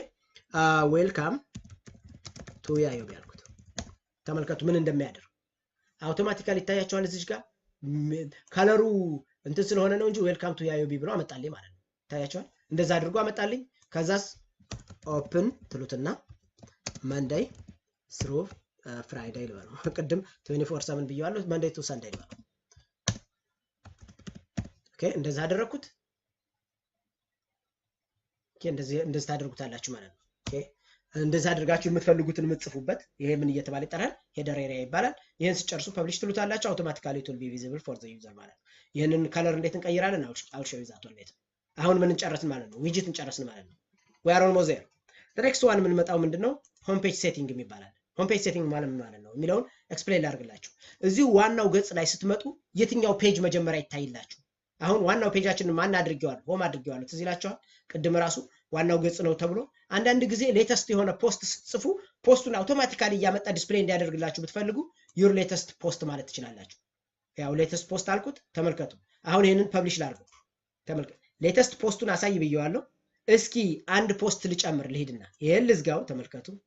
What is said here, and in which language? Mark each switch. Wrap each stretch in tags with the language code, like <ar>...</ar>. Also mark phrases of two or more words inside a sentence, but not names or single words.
<en>welcome to</en> <am>ያዮቢ ያልኩት ተመልከቱ ምን እንደሚያደርግ አውቶማቲካሊ ይታያችኋል። እዚህ ጋር ከለሩ እንትን ስለሆነ ነው እንጂ</am> <en>welcome to</en> <am>ያዮቢ ብሎ አመጣልኝ ማለት ነው። ይታያችኋል። እንደዛ አድርጎ አመጣልኝ። ከዛስ ኦፕን ትሉትና</am> <en>Monday through Friday</en> <am>ልበለው። ቅድም 24/7 ብየዋለሁ።</am> <en>Monday to Sunday</en> <am>ልበለው። ኦኬ እንደዛ አደረኩት። ኦኬ እንደዚህ ታደርጉታላችሁ ማለት ነው። ኦኬ እንደዛ አድርጋችሁ የምትፈልጉትን የምትጽፉበት ይሄ ምን እየተባለ ይጠራል?</am> <en>header area</en> <am>ይባላል። ይሄን ሲጨርሱ ፐብሊሽ ትሉታላችሁ።</am> <en>automatically it will be visible for the user</en> <am>ማለት ነው። ይሄንን ከለር እንዴት እንቀይራለን?</am> <en>I'll show you that later።</en> <am>አሁን ምን እንጨረስን ማለት ነው? ዊጅት እንጨረስን ማለት ነው።</am> <en>we are almost there። the next one</en> <am>ምን መጣው ምንድነው?</am> <en>home page setting</en> <am>የሚባላል።</am> <en>home page setting</en> <am>ማለት ምን ማለት ነው የሚለውን ኤክስፕሌን ላድርግላችሁ። እዚሁ ዋናው ገጽ ላይ ስትመጡ የትኛው ፔጅ መጀመሪያ ይታይላችሁ? አሁን ዋናው ፔጃችንን ማን አድርጌዋለሁ? ሆም አድርጌዋለሁ። ትዝ ይላችኋል። ቅድም ራሱ ዋናው ገጽ ነው ተብሎ አንዳንድ ጊዜ ሌተስት የሆነ ፖስት ጽፉ ፖስቱን አውቶማቲካሊ ያመጣ ዲስፕሌይ እንዲያደርግላችሁ ብትፈልጉ</am> <en>your latest post</en> <am>ማለት ትችላላችሁ። ያው</am> <en>latest post</en> <am>አልኩት። ተመልከቱ። አሁን ይሄንን ፐብሊሽ ላድርገው። ተመልከቱ። ሌተስት ፖስቱን አሳይ ብየዋለሁ። እስኪ አንድ ፖስት ልጨምር ልሂድና ይሄን ልዝጋው። ተመልከቱ።</am>